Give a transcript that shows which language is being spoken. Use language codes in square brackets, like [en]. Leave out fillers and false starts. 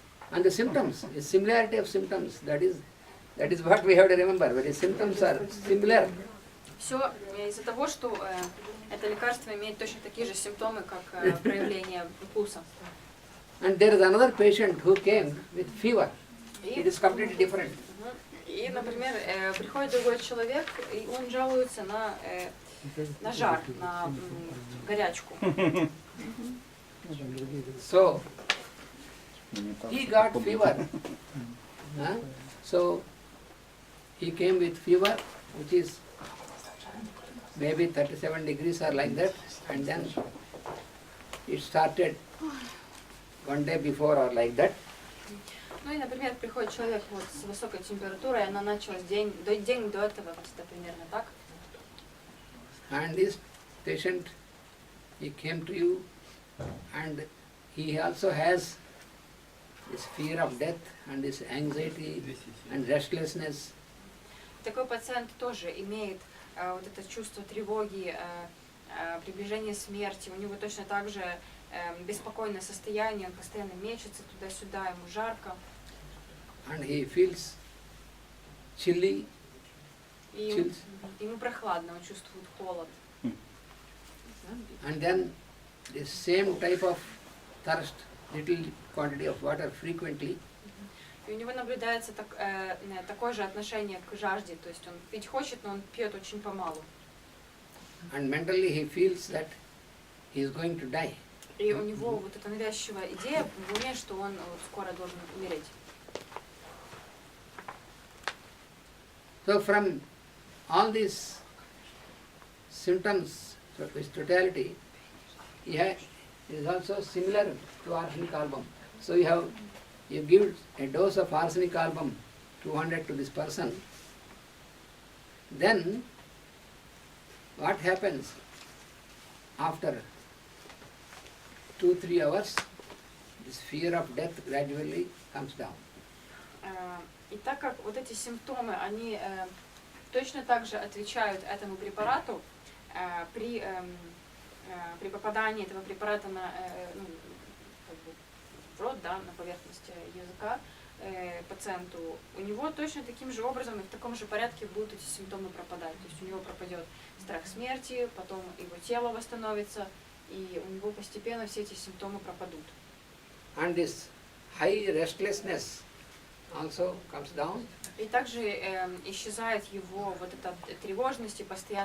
[en] And the symptoms, the similarity of symptoms, that is what we have to remember. But the symptoms are similar. [ru] Все из-за того, что это лекарство имеет точно такие же симптомы, как проявление укуса. [en] And there is another patient who came with fever. It is completely different. [ru] И, например, приходит другой человек, и он жалуется на жар, на горячку. [en] So, he got fever. So, he came with fever, which is maybe 37 degrees or like that, and then it started one day before or like that. [ru] Ну и, например, приходит человек вот с высокой температурой, и она началась день до этого, где-то примерно так. [en] And this patient, he came to you, and he also has this fear of death and this anxiety and restlessness. [ru] Такой пациент тоже имеет вот это чувство тревоги, приближение смерти. У него точно так же беспокойное состояние, он постоянно мечется туда-сюда, ему жарко. [en] And he feels chilly. [ru] И ему прохладно, он чувствует холод. [en] And then the same type of thirst, little quantity of water frequently. [ru] И у него наблюдается такое же отношение к жажде, то есть он пить хочет, но он пьет очень помалу. [en] And mentally he feels that he is going to die. [ru] И у него вот эта навязчивая идея в уме, что он вот скоро должен умереть. [en] So from all these symptoms, with totality, it is also similar to arsenic album. So you give a dose of arsenic album, 200 to this person. Then what happens after 2-3 hours? This fear of death gradually comes down. [ru] И так как вот эти симптомы, они точно так же отвечают этому препарату, при попадании этого препарата в рот, да, на поверхность языка пациенту, у него точно таким же образом и в таком же порядке будут эти симптомы пропадать. То есть у него пропадет страх смерти, потом его тело восстановится, и у него постепенно все эти симптомы пропадут. [en] And this high restlessness also comes down. [ru] И также исчезает его вот эта тревожность и постоянный